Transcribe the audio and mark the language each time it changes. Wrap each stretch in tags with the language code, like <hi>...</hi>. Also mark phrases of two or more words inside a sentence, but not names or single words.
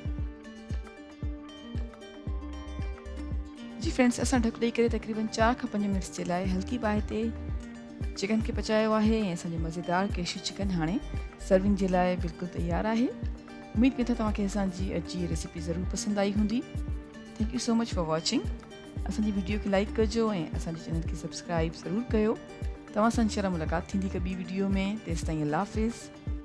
<sd>जी फ्रेंड्स, असां ढक ॾेई करे तक़रीबन 4 खां 5 मिनट्स जे लाइ हल्की बाहि ते चिकन खे पचायो आहे ऐं असांजो मज़ेदार केशू चिकन हाणे सर्विंग जे लाइ बिल्कुलु तयारु आहे। उमेद कयां थो तव्हांखे असांजी अॼु जी रेसिपी ज़रूरु पसंदि आई हूंदी।</sd> <en>Thank you so much for watching.</en> <sd>असांजी वीडियो खे लाइक कजो ऐं असांजे चैनल खे सब्सक्राइब ज़रूरु कयो। तव्हां सां इंशाअल्लाह मुलाक़ात थींदी हिकु ॿी वीडियो में। तेसिताईं</sd> <ar>الله حافظ.</ar>